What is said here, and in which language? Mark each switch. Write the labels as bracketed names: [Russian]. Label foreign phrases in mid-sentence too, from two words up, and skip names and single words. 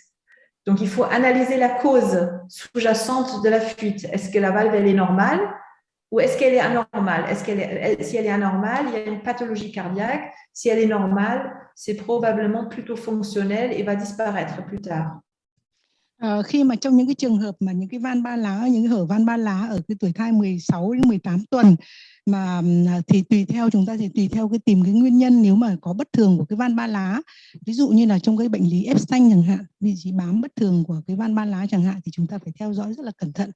[French] Donc, il faut analyser la cause sous-jacente de la fuite. Est-ce que la valve, elle est normale ou est-ce qu'elle est anormale? Si elle est anormale, il y a une pathologie cardiaque. Si elle est normale, c'est probablement plutôt fonctionnel et va disparaître plus tard. [Vietnamese] Khi mà trong những cái trường hợp mà những cái van ba lá, những cái hở van ba lá ở cái tuổi thai 16 đến 18 tuần mà thì tùy theo chúng ta thì tùy theo cái tìm cái nguyên nhân. Nếu mà có bất thường của cái van ba lá, ví dụ như là trong cái bệnh lý Epstein chẳng hạn, vị trí bám bất thường của cái van ba lá chẳng hạn, thì chúng ta phải theo dõi rất là cẩn thận.